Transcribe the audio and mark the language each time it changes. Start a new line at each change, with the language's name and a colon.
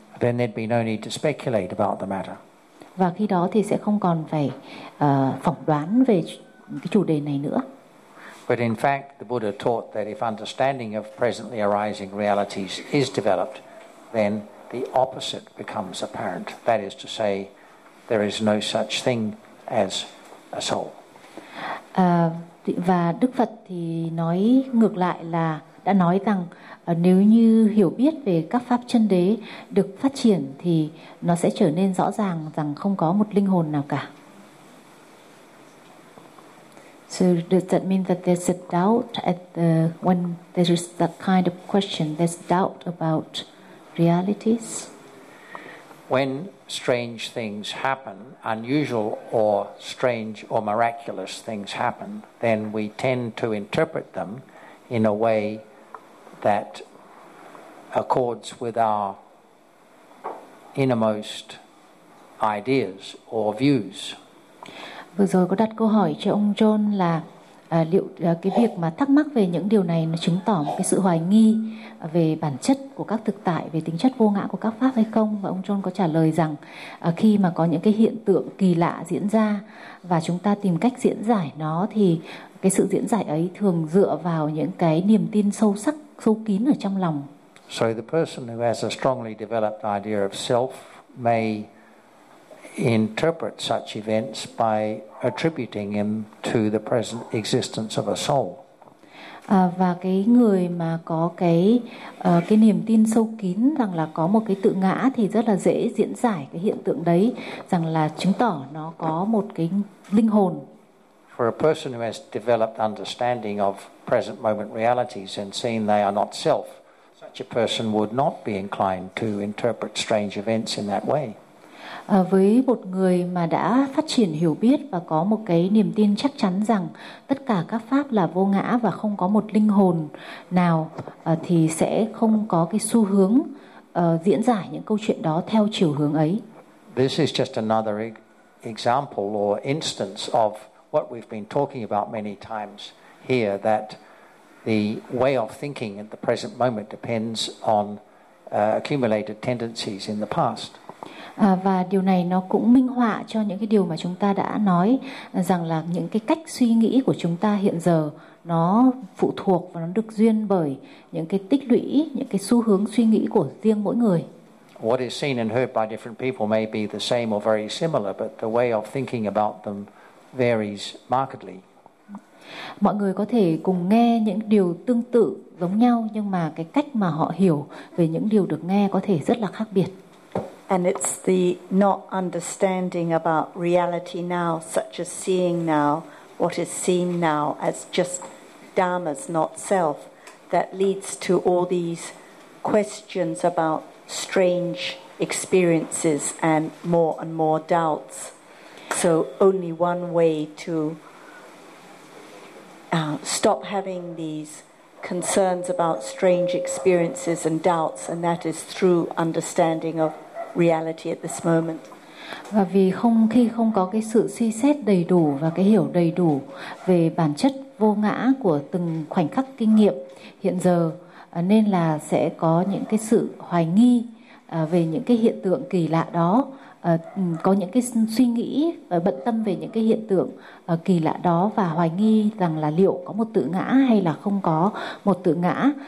English: Then there'd be no need to speculate about the matter.
Vietnamese: Và khi đó thì sẽ không còn phải phỏng đoán về cái chủ đề này nữa.
English: But in fact, the Buddha taught that if understanding of presently arising realities is developed, then the opposite becomes apparent. That is to say, there is no such thing as a soul.
Vietnamese: Và Đức Phật thì nói ngược lại là đã nói rằng nếu như hiểu biết về các pháp chân đế được phát triển thì nó sẽ trở nên rõ ràng rằng không có một linh hồn nào cả.
English: So does that mean that there's a doubt at the, when there is that kind of question, there's doubt about realities? When strange things happen, unusual or strange or miraculous things happen, then we tend to interpret them in a way that accords with our innermost ideas or views.
Vietnamese: Vừa rồi có đặt câu hỏi cho ông John là liệu cái việc mà thắc mắc về những điều này nó chứng tỏ một cái sự hoài nghi về bản chất của các thực tại, về tính chất vô ngã của các pháp hay không? Và ông John có trả lời rằng khi mà có những cái hiện tượng kỳ lạ diễn ra và chúng ta tìm cách diễn giải nó thì cái sự diễn giải ấy thường dựa vào những cái niềm tin sâu sắc, sâu kín ở trong lòng.
English: So the person who has a strongly developed idea of self may interpret such events by attributing him to the present existence of a soul.
Vietnamese: Và cái người mà có cái niềm tin sâu kín rằng là có một cái tự ngã thì rất là dễ diễn giải cái hiện tượng đấy rằng là chứng tỏ nó có một cái linh hồn.
English: For a person who has developed understanding of present moment realities and seeing they are not self, such a person would not be inclined to interpret strange events in that way.
Vietnamese: Với một người mà đã phát triển hiểu biết và có một cái niềm tin chắc chắn rằng tất cả các pháp là vô ngã và không có một linh hồn nào thì sẽ không có cái xu hướng diễn giải những câu chuyện đó theo chiều hướng ấy.
English: This is just another example or instance of what we've been talking about many times here, that the way of thinking at the present moment depends on accumulated tendencies in the past.
Vietnamese: Và điều này nó cũng minh họa cho những cái điều mà chúng ta đã nói rằng là những cái cách suy nghĩ của chúng ta hiện giờ nó phụ thuộc và nó được duyên bởi những cái tích lũy, những cái xu hướng suy nghĩ của riêng mỗi người.
English: What is seen and heard by different people may be the same or very similar, but the way of thinking about them varies markedly.
Vietnamese: Mọi người có thể cùng nghe những điều tương tự giống nhau nhưng mà cái cách mà họ hiểu về những điều được nghe có thể rất là khác biệt.
English: And it's the not understanding about reality now, such as seeing now, what is seen now, as just dharmas, not self, that leads to all these questions about strange experiences and more doubts. So only one way to stop having these concerns about strange experiences and doubts, and that is through understanding of reality at this moment.
Vietnamese: Và vì không khi không có cái sự suy xét đầy đủ và cái hiểu đầy đủ về bản chất vô ngã của từng khoảnh khắc kinh nghiệm hiện giờ, nên là sẽ có những cái sự hoài nghi về những cái hiện tượng kỳ lạ đó, có những cái suy nghĩ và bận tâm về những cái hiện tượng kỳ lạ đó và hoài nghi rằng là liệu có một tự ngã hay là không có một tự ngã.